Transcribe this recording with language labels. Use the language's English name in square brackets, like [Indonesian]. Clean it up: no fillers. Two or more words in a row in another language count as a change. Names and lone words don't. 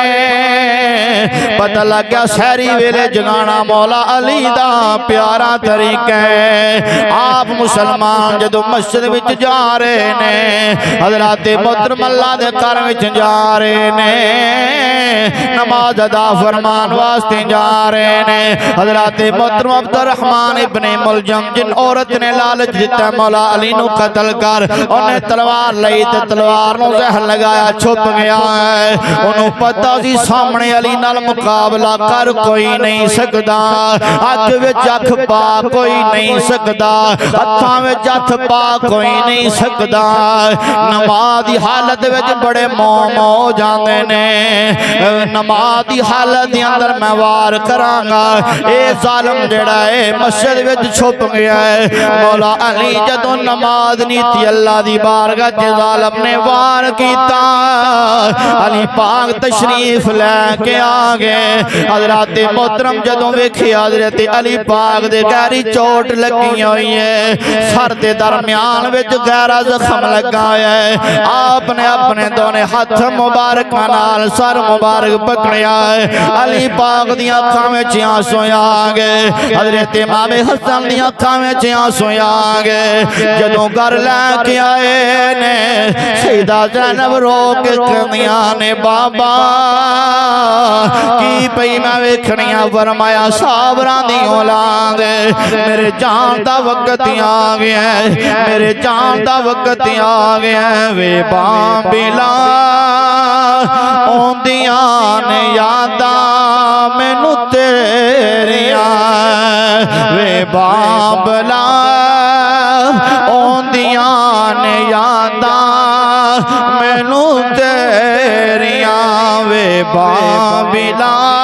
[Punjabi] نے پتہ لگ گیا سہری ویلے جگانا مولا علی دا پیارا طریقہ ہے آپ مسلمان جدو مسجد وچ جا رہے نے حضرات محترم اللہ دے گھر وچ جا رہے نے نماز ادا فرمان واسطے جا رہے نے حضرات محترم عبد الرحمن ابن ملجم جن عورت نے لالچ دیتا مولا علی نو قتل کر انہیں تلوار لئی تے تلوار نو زہر لگایا چھپ گیا ہے انہوں پتہ سی سامنے علی نال مقابلہ کر کوئی نہیں سکدا اکھ وچ اکھ پا کوئی نہیں سکدا ہتھاں وچ ہتھ پا کوئی نہیں سکدا نماز دی حالت وچ بڑے مو جاندے نے نماز دی حالت دے اندر میں وار کراں گا اے ظالم جڑا ہے مسجد وچ چھپ گیا ہے مولا علی جدوں نماز نیتی اللہ دی بارگاہ تے ظالم نے وار کیتا علی پاک تشریف لے کے آ گئے حضرات محترم جدوں ویکھیا حضرت علی پاک دے گہری چوٹ لگی ہوئی ہے سر دے درمیان وچ گہرا زخم لگا ہے آپ نے اپنے دونے ہاتھ مبارک نال سر مبارک پکڑیا ہے علی پاک دی اکھاں وچ آنسو آ گئے حضرت امام حسن دی اکھاں وچ آنسو آ گئے جدوں گھر لے کے آئے نے سیدہ زینب رو کے کہندیاں نے بابا کی پئی میں ویکھنیاں فرمایا صابراں دی اولاد میرے جان دا وقت آ گیا ہے میرے جان دا وقت آ گیا ہے وے بابلا اوندیاں نے یاداں مینوں تیریاں وے بابلا اوندیاں نے یاداں مینوں تیریاں وے بابلا